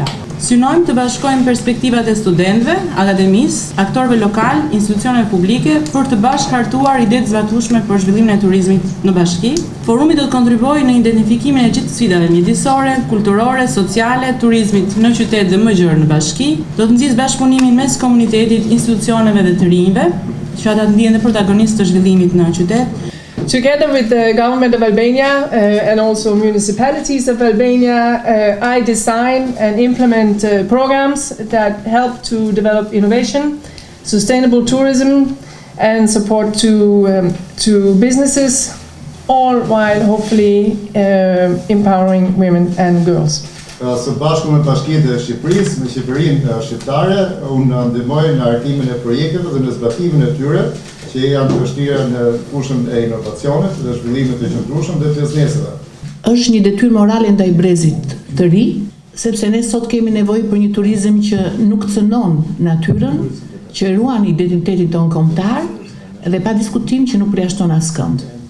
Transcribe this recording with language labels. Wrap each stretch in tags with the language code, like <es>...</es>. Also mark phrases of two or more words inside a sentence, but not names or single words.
<sq>Synojmë të bashkojmë perspektivat e studentëve, akademisë, aktorëve lokal, institucioneve publike për të bashkëhartuar ide të zbatueshme për zhvillimin e turizmit në bashki. Forumi do të kontribuojë në identifikimin e gjithë sfidave mjedisore, kulturore, sociale, turizmit në qytet dhe më gjerë në bashki. Do të nxjisë bashkëpunimin mes komunitetit, institucioneve dhe të rinjve, që ata të ndihen dhe protagonistë të zhvillimit në qytet.</sq> <en>Together with the government of Albania and also municipalities of Albania, I design and implement programs that help to develop innovation, sustainable tourism and support to businesses, all while hopefully empowering women and girls.</en> <sq>Së bashku me Bashkinë e Shqipërisë, me Qeverinë shqiptare, unë ndihmoj në hartimin e projekteve dhe në zbatimin e tyre, që janë të vështira në fushën e inovacionit dhe zhvillimit të qëndrueshëm dhe të bizneseve. Është një detyrë morale ndaj brezit të ri, sepse ne sot kemi nevojë për një turizëm që nuk cënon natyrën, që ruan identitetin tonë kombëtar dhe pa diskutim që nuk përjashton askënd.</sq>